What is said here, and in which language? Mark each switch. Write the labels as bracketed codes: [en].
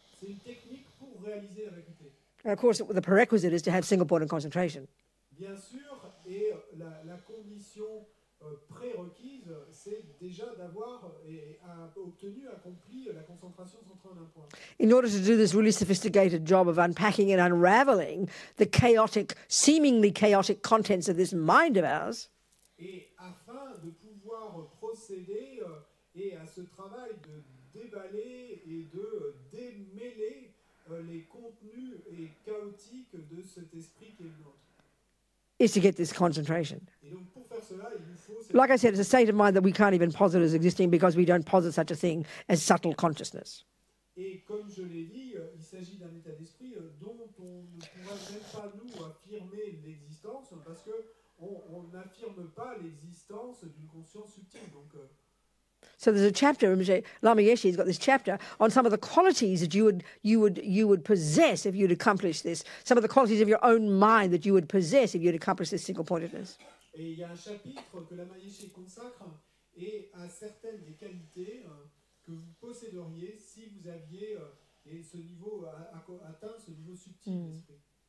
[fr] C'est une technique pour réaliser la vacuité. [en] And of course, the prerequisite is to have single-pointed concentration. [fr] Bien sûr, et la condition prérequise, c'est déjà d'avoir accompli la concentration centrée en un point. [en] In order to do this really sophisticated job of unpacking and unraveling the seemingly chaotic contents of this mind of ours, [fr] et afin de pouvoir procéder et à ce travail de déballer et de démêler les contenus chaotiques de cet esprit qui est le nôtre. [en] is to get this concentration. [fr] Et donc pour faire cela, il nous faut cette... [en] Like I said, it's a state of mind that we can't even posit as existing because we don't posit such a thing as subtle consciousness. [fr] Et comme je l'ai dit, il s'agit d'un état d'esprit dont on ne pourrait même pas nous affirmer l'existence parce qu'on n'affirme pas l'existence d'une conscience subtile. Donc, [en] so there's a chapter, Lama Yeshe's got this chapter on some of the qualities that you would possess if you'd accomplish this, some of the qualities of your own mind that you would possess if you'd accomplish this single-pointedness. [fr] Et il y a un chapitre que Lama Yeshe consacre et à certaines des qualités que vous posséderiez si vous aviez ce niveau, atteint ce niveau subtil d'esprit.